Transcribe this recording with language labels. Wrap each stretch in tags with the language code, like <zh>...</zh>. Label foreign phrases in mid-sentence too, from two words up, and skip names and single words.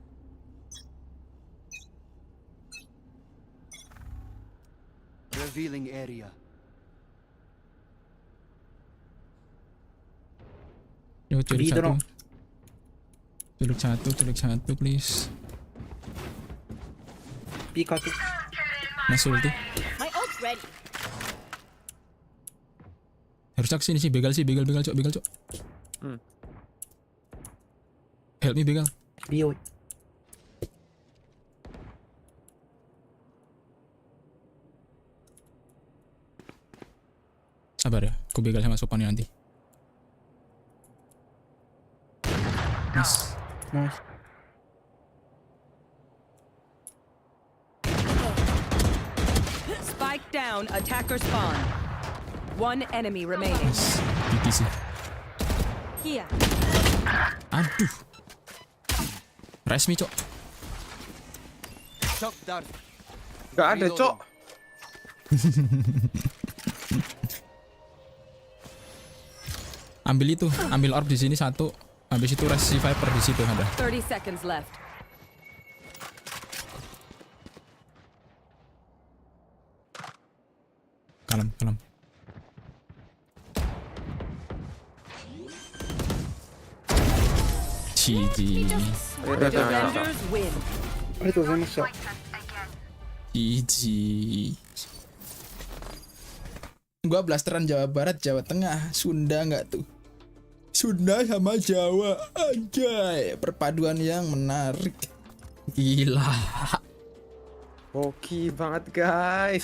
<en>Revealing area.</en> <id>Yo, culik Di dorong. culik satu, please.</id> <ja>B カート。</ja> <en>Nice ulti. My ult's ready.</en> <id>Harusnya kesini sih, begal, Cok.</id> <en>Help me, begal.</en> <ja>B 多い。</ja> <id>Sabar ya, aku begal sama sopannya nanti.</id> <en>Nice. Nice. Spike down, attacker spawn. One enemy remaining. Nice.</en> <id>GG sih.</id> <en>Here.</en> <id>Aduh. Resmi, Cok.</id> <en>Shock dart.</en> <id>Gak ada, Cok. Ambil itu, ambil orb di sini satu. Habis itu rest si Viper di situ ada.</id> <en>30 seconds left.</en> <id>Kalem.</id> <en>GG. Defenders win.</en> <ja>ありがとうございました。</ja> <en>GG.</en> <id>Gua blasteran Jawa Barat, Jawa Tengah, Sunda nggak tuh? Sunda sama Jawa, anjay, perpaduan yang menarik. Gila. Hoki banget, guys.</id>